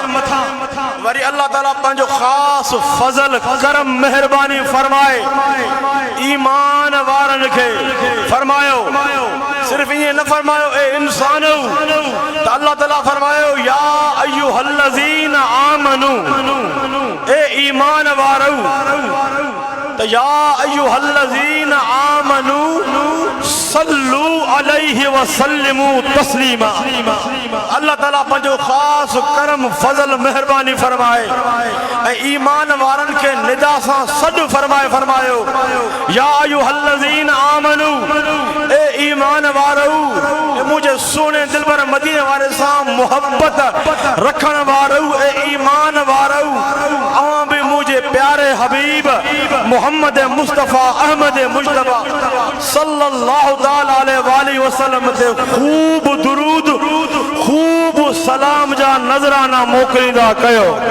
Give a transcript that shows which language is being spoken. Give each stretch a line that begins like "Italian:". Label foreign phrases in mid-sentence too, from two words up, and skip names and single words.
Sindhi: वरी अल्लाह ताला पंहिंजो ख़ासि फज़ल करम महिरबानी फरमाए ईमान वारनि खे फरमायो। सिर्फ़ ईअं न फरमायो ए इंसानो, त अल्लाह ताला फरमायो
Arabic: يا أيها الذين آمنوا,
Sindhi: ए ईमान वारो, त
Arabic: يا أيها الذين آمنوا صلوا عليه وسلموا تسليما.
Sindhi: अल्लाह ताला पंहिंजो ख़ासि करम फज़ल महिरबानी फरमाए ऐं ईमान वारनि खे निदा सां सॾु फरमायो या
Arabic: أيها الذين آمنوا,
Sindhi: ए ईमान वारो, मुंहिंजे सुहिणे दिलबर मदीने वारे सां मुहबत रखण वारो, ए ईमान वारो, अवां बि मुंहिंजे प्यारे हबीब मोहम्मद मुस्तफ़ा अहमद मुजतबा
Arabic: صلى الله تعالى عليه وسلم
Sindhi: ते खूब दुरूद खूब सलाम जा नज़राना मोकिलींदा कयो,